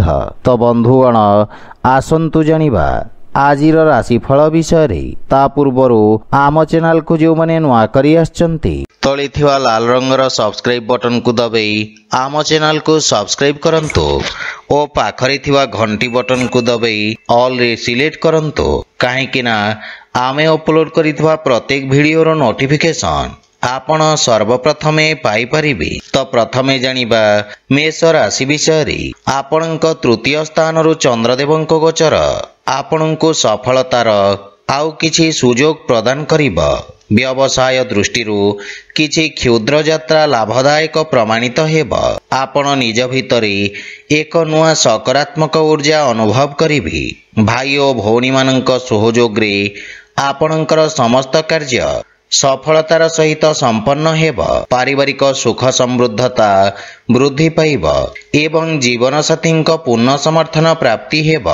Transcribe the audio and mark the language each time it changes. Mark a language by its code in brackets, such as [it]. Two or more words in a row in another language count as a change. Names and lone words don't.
[or] ତ ବନ୍ଧୁଗଣ ଆସନ୍ତୁ ଜାଣିବା ଆଜିର ରାଶିଫଳ ବିଷୟରେ। ତା ପୂର୍ବରୁ ଆମ ଚ୍ୟାନେଲ କୁ ଯେଉଁ ମାନେ ନୂଆ କରି ଆସିଛନ୍ତି ତଳେ ଥିବା ଲାଲ ରଙ୍ଗର [en] subscribe button [or] କୁ ଦବାଇ ଆମ ଚ୍ୟାନେଲ କୁ ସବସ୍କ୍ରାଇବ କରନ୍ତୁ ଔର ପାଖରେ ଥିବା ଘଣ୍ଟି ବଟନ କୁ ଦବାଇ ଅଲ ରେ ସିଲେକ୍ଟ କରନ୍ତୁ କାହେକି ନା ଆମେ ଅପଲୋଡ କରିଥିବା ପ୍ରତ୍ୟେକ ଭିଡିଓ ର ନୋଟିଫିକେସନ ଆପଣ ସର୍ବପ୍ରଥମେ ପାଇ ପାରିବେ। ତ ପ୍ରଥମେ ଜାଣିବା ମେଷ ରାଶି ବିଷୟରେ। ଆପଣଙ୍କ ତୃତୀୟ ସ୍ଥାନରୁ ଚନ୍ଦ୍ରଦେବଙ୍କ ଗୋଚର ଆପଣଙ୍କୁ ସଫଳତାର ଆଉ କିଛି ସୁଯୋଗ ପ୍ରଦାନ କରିବ। ବ୍ୟବସାୟ ଦୃଷ୍ଟିରୁ କିଛି କ୍ଷୁଦ୍ର ଯାତ୍ରା ଲାଭଦାୟକ ପ୍ରମାଣିତ ହେବ। ଆପଣ ନିଜ ଭିତରେ ଏକ ନୂଆ ସକାରାତ୍ମକ ଊର୍ଜା ଅନୁଭବ କରିବେ। ଭାଇ ଔର ଭଉଣୀ ମାନଙ୍କ ସହଯୋଗରେ ଆପଣଙ୍କର ସମସ୍ତ କାର୍ଯ୍ୟ ସଫଳତାର ସହିତ ସମ୍ପନ୍ନ ହେବ। ପାରିବାରିକ ସୁଖ ସମୃଦ୍ଧତା ବୃଦ୍ଧି ପାଇବ ଏବଂ ଜୀବନ ସାଥୀ ପୂର୍ଣ୍ଣ ସମର୍ଥନ ପ୍ରାପ୍ତି ହେବ।